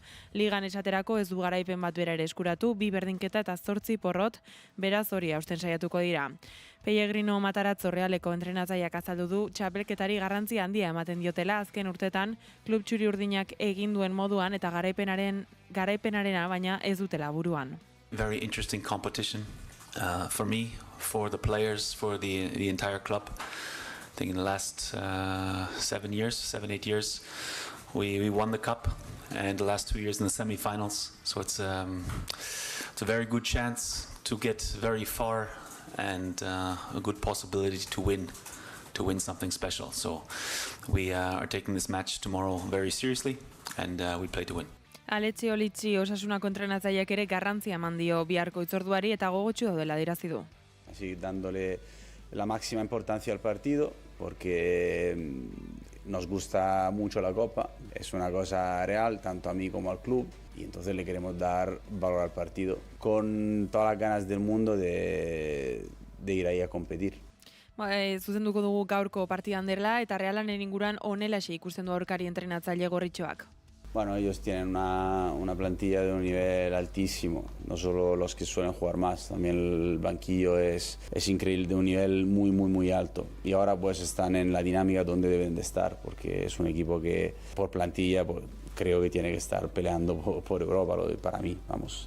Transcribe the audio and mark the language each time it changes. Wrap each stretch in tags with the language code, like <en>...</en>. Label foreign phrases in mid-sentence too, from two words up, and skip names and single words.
<eu>Ligan esaterako ez du garaipen bat bera ere eskuratu, 2 berdinketa eta 8 porrot, beraz hori hausten saiatuko dira. Pellegrino Matarazzo Realeko entrenatzaileak azaldu du txapelketari garrantzia handia ematen diotela azken urtetan klub txuri urdinak egin duen moduan eta garaipenarena baina ez dutela buruan.</eu> <en>Very interesting competition for me, for the players, for the entire club. I think in the last 7, 8 years we won the cup and the last 2 years in the semi-finals. So it's a very good chance to get very far and a good possibility to win something special. So we are taking this match tomorrow very seriously and we play to win.</en> <eu>Aletxe Olitzi Osasunako entrenatzaileak ere garrantzia eman dio biharko hitzorduari eta gogotsu daudela adierazi du.</eu> <es>Así dándole la máxima importancia al partido porque nos gusta mucho la Copa, es una cosa real tanto a mí como al club y entonces le queremos dar valor al partido con todas las ganas del mundo de ir ahí a competir.</es> <eu>Zuzenduko dugu gaurko partidan dela eta Realaren inguruan honelaxe ikusten du aurkari entrenatzaile gorritxoak.</eu> <es>Bueno, ellos tienen una plantilla de un nivel altísimo, no solo los que suelen jugar más, también el banquillo es increíble, de un nivel muy, muy, muy alto. Y ahora pues están en la dinámica donde deben de estar, porque es un equipo que por plantilla pues, creo que tiene que estar peleando por Europa, para mí, vamos.</es>